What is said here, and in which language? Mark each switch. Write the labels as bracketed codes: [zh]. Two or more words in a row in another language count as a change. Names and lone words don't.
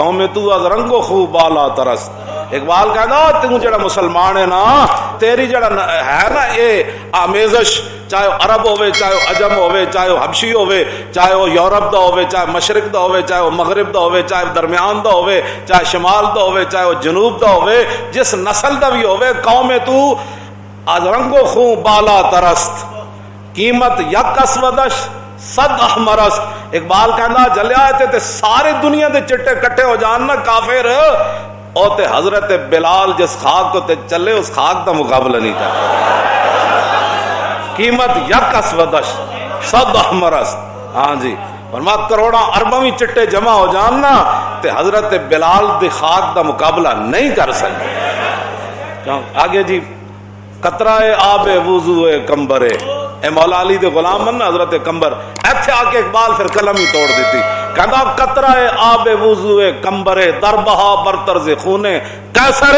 [fa] قوم تو از رنگ و خو بالا ترست. [pa] اقبال کہنا تو جڑا مسلمان ہے نا، تیری جڑا ہے نا یہ آمیزش، چاہے عرب ہوئے، چاہے عجم ہوئے، چاہے وہ حبشی ہوئے، چاہے وہ یورپ دا ہوئے، چاہے مشرق دا ہوئے، چاہے وہ مغرب دا ہوئے، چاہے درمیان دا ہوئے، چاہے شمال دا ہوئے، چاہے وہ جنوب دا ہوئے، جس نسل دا بھی ہوئے، [fa] قوم تو از رنگ و خون بالا ترست، قیمت یک اسودش صد احمرست. [pa] اقبال کہنا جلیا تے سارے دنیا دے چٹے کٹے ہو جان نا کافر، او تے حضرت بلال جس خاک کو تے چلے اس خاک دا مقابلہ نہیں کر. [fa] قیمت یک اسودش صد احمرست. [pa] ہاں جی، فرما کروڑاں ارباں بھی چٹے جمع ہو جان نا تے حضرت بلال دی خاک دا مقابلہ نہیں کر سکتے. آگے جی، [fa] قطرہ آب وضو کمبرے، [pa] اے مولا علی دے غلام من حضرت کمبر ایتھے آ کے اقبال پھر قلم ہی توڑ دیتی. [fa] کہندا قطرہ آب وضو کمبرے در بہا بر طرز خونے کیسر.